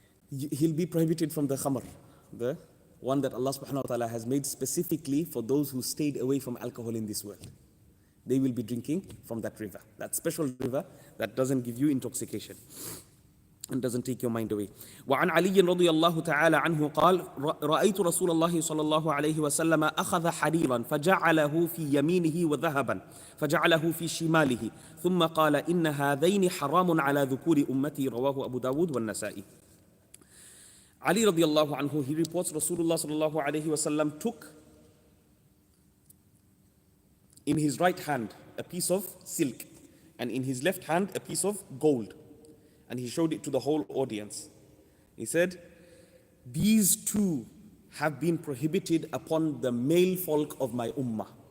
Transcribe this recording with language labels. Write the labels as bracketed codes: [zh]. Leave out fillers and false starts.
[en] He'll be prohibited from the khamar, the one that Allah subhanahu wa ta'ala has made specifically for those who stayed away from alcohol in this world. They will be drinking from that river, that special river that doesn't give you intoxication and doesn't take your mind away. [ar] وعن علي رضي الله تعالى عنه قال رأيت رسول الله صلى الله عليه وسلم أخذ حريرا فجعله في يمينه وذهبا فجعله في شماله ثم قال إن هذين حرام على ذكور أمتي رواه أبو داود والنسائي. [en] Ali radiallahu anhu, he reports Rasulullah sallallahu alayhi wasallam took in his right hand a piece of silk and in his left hand a piece of gold, and he showed it to the whole audience. He said, these two have been prohibited upon the male folk of my ummah.